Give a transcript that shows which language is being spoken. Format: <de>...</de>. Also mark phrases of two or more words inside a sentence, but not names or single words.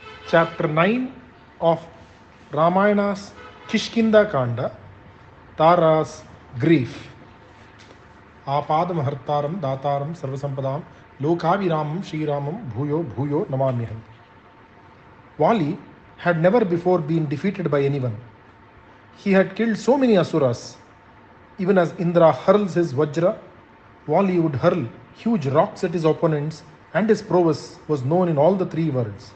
<en>chapter 9 of Ramayana's Kishkindha Kanda, Tara's grief.</en> <sa>आपदामहर्तारम् दातारम् सर्वसम्पदम् लोकविरामम् श्री रामम् भूयो भूयो नमाम्यहम्.</sa> <en>Vali had never before been defeated by anyone. He had killed so many asuras. Even as Indra hurls his Vajra, Vali would hurl huge rocks at his opponents, and his prowess was known in all the three worlds.</en>